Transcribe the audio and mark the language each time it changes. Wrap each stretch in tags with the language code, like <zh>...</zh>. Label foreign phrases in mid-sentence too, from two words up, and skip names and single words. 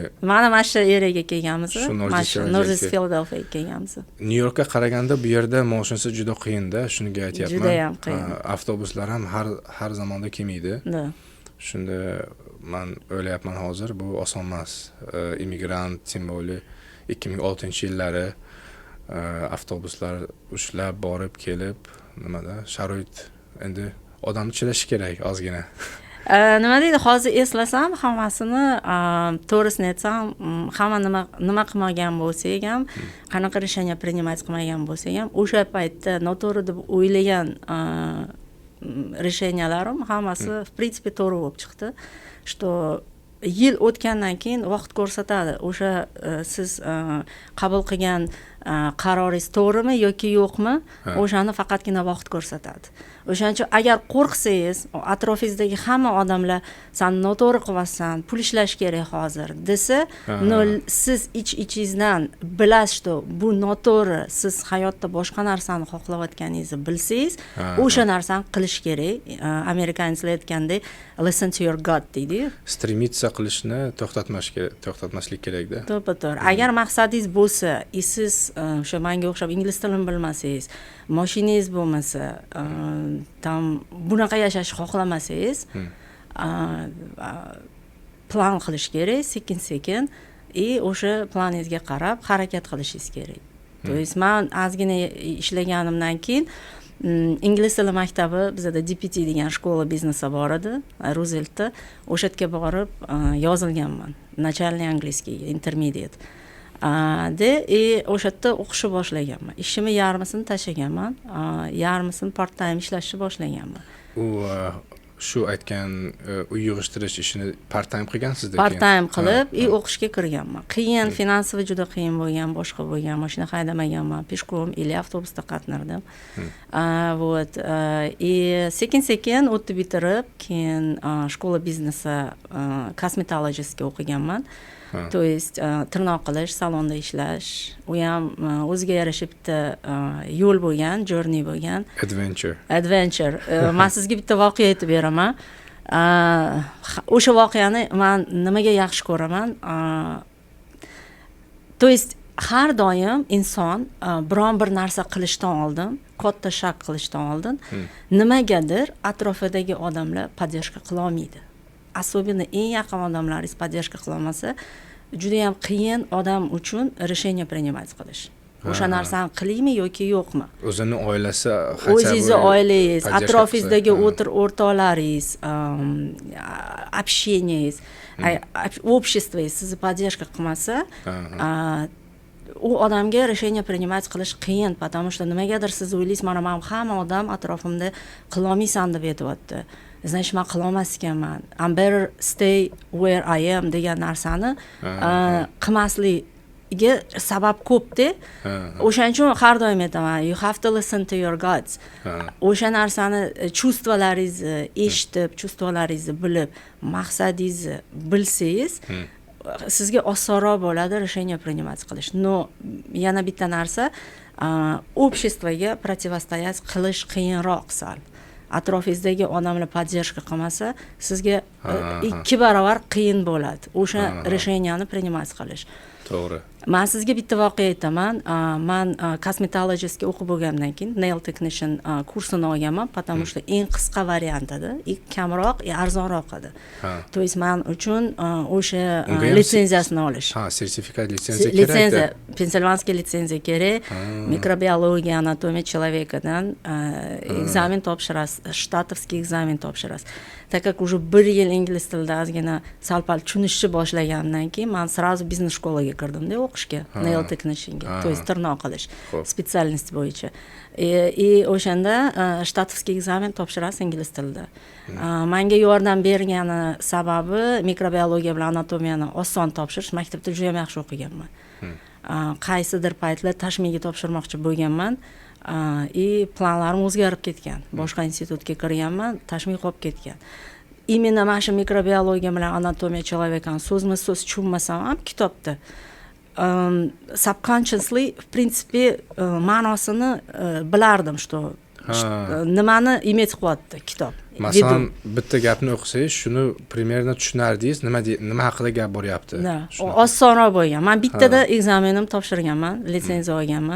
<uz>Mana shu yeriga kelganmiz. North Philadelphia kelganmiz. Nyu-Yorkka qaraganda bu yerda mashinasiz juda qiyin-da, shuniga aytyapman. Juda ham qiyin. Avtobuslar ham har zamonda kelmaydi. Shunda men o'ylayapman hozir bu oson emas. Immigrant,</uz> <ru>тем более</ru> <uz>2006-yillari avtobuslar ushlab borib kelib, nimada sharoit endi odam chidashi kerak ozgina. Nima deydi, hozir eslasam hammasini, to'g'risini aytsam, hamma nima qilmagan bo'lsak ham, qanaqa</uz> <ru>решение принимать</ru> <uz>qilmagan bo'lsak ham, o'sha paytda noto'g'ri deb o'ylagan решенияларым hammasi</uz> <ru>в принципе</ru> <uz>to'g'ri bo'lib chiqdi. Что yil o'tgandan keyin vaqt ko'rsatadi. O'sha siz qabul qilgan qaroringiz to'g'rimi yoki yo'qmi, o'shani faqatgina vaqt ko'rsatadi. O'shaning uchun agar qo'rqsangiz, atrofingizdagi hamma odamlar sen noto'g'ri qilyapsan, pul ishlash kerak hozir desa, siz ich-ichingizdan bilasiz, что bu noto'g'ri, siz hayotda boshqa narsani xohlayotganingizni bilsangiz, o'sha narsani qilish kerak. Amerikanlar aytgandek,</uz> <en>listen to your gut deydi.</en> <uz>Stремиться qilishni to'xtatmaslik kerak-da. To'g'ri. Agar maqsadingiz bo'lsa, siz o'sha menga o'xshab ingliz tilini bilmasangiz, mashinangiz bo'lmasa, tam bunaqa yashashni xohlamasangiz, plan qilish kerak, sekin-sekin, o'sha planingizga qarab harakat qilishingiz kerak.</uz> <ru>То есть</ru> <uz>men ozgina ishlaganimdan keyin ingliz tili maktabi bizda DPT degan</uz> <ru>школа бизнеса</ru> <uz>bor edi, Rooseveltda. O'sha yerga borib yozilganman.</uz> <ru>Начальный английский, intermediate.</ru> <uz>O'sha yerda o'qishni boshlaganman. Ishimni yarmisini tashlaganman, yarmisini</uz> <en>part time</en> <uz>ishlashni boshlaganman. U shu aytgan uy yig'ishtirish ishini</uz> <en>part time</en> <uz>qilgansizda?</uz> <en>Part time</en> <uz>qilib, o'qishga kirganman. Qiyin, finansiy juda qiyin bo'lgan, boshqa bo'lgan, mashina haydamaganman,</uz> <ru>пешком или</ru> <uz>avtobusda qatnardim. Вот. Sekin-sekin o'tib bitirib, keyin</uz> <ru>школа бизнеса</ru> <uz>cosmetologistga o'qiganman.</uz> <ru>То есть</ru> <uz>tirnoq qilish, salonda ishlash, u ham o'ziga yarasha bitta yo'l bo'lgan, journey bo'lgan. Adventure. Men sizga bitta voqea aytib beraman. O'sha voqeani men nimaga yaxshi ko'raman?</uz> <ru>То есть</ru> <uz>har doim inson biron bir narsa qilishdan oldin, katta shak qilishdan oldin, nimagadir atrofidagi odamlar поддержка qila olmaydi. Особенно eng yaqin odamlaringiz поддержка qila olmasa, juda ham qiyin odam uchun</uz> <ru>решение принимать</ru> <uz>qilish. O'sha narsani qilaymi yoki yo'qmi? O'zini oilasi, o'zingizni oilangiz, atrofingizdagi o'rtoqlaringiz, общениyangiz, обществоingiz sizni поддержка qilmasa, u odamga</uz> <ru>решение принимать</ru> <uz>qilish qiyin, потому что nimagadir siz o'ylaysiz, mana men hamma odam atrofimda qila olmaysan deb aytibdi. Значит, men qila olmas ekanman.</uz> <en>I'm better stay where I am</en> <uz>degan narsani qilmasligiga sabab ko'p-da. O'shaning uchun har doim aytaman,</uz> <en>you have to listen to your guts.</en> <uz>O'sha narsani chuvstolaringizni eshitib, chuvstolaringizni bilib, maqsadingizni bilsangiz, sizga osonroq bo'ladi</uz> <ru>решение принимать</ru> <uz>qilish. No, yana bitta narsa, обществоga противостоять qilish qiyinroq sal. Atrofingizdagi odamlar поддержка qilmasa, sizga 2 barobar qiyin bo'ladi. O'sha</uz> <ru>решенияni принимать</ru> <uz>qilish. To'g'ri. Men sizga bitta voqea aytaman. Men cosmetologistga o'qib bo'lgandan keyin</uz> <en>nail technician</en> <uz>kursini olganman, потому что eng qisqa variant edi, kamroq, arzonroq edi. То есть men uchun o'sha litsenziyasini olish. Sertifikat litsenziya kerak. Litsenziya, Pensilvanskiy litsenziya kerak. Mikrobiologiya, anatomiya человекаdan ekzamen topshirasiz, shtatovskiy ekzamen topshirasiz.</uz> <ru>Так как уже</ru> <uz>1 yil ingliz tilida ozgina sal-pal tushunishni boshlagandan keyin men сразу biznes shkolaga kirdim-da o'qishga. o'qishga, nail technicianga,</uz> <ru>то есть</ru> <uz>tirnoq qilish spesialность bo'yicha. O'shanda shtatovskiy ekzamen topshirasiz ingliz tilida. Menga yordam bergani sababi mikrobiologiya bilan anatomiyani oson topshirish. Maktabda juda ham yaxshi o'qiganman. Qaysidir paytlar tashmiga topshirmoqchi bo'lganman. Planlarim o'zgarib ketgan. Boshqa institutga kirganman, tashmih qolib ketgan. Именно mana mikrobiologiya bilan anatomiya человекani so'zma-so'z tushunmasam ham kitobda subconsciously</uz> <ru>в принципе</ru> <uz>ma'nosini bilardim, что nimani imetib qilyapti kitob. Masalan, bitta gapni o'qisangiz, shuni примерно tushunardingiz, nima haqida gap boryapti. Osonroq bo'lgan. Men bittada ekzamenim topshirganman, litsenziya olganman.</uz>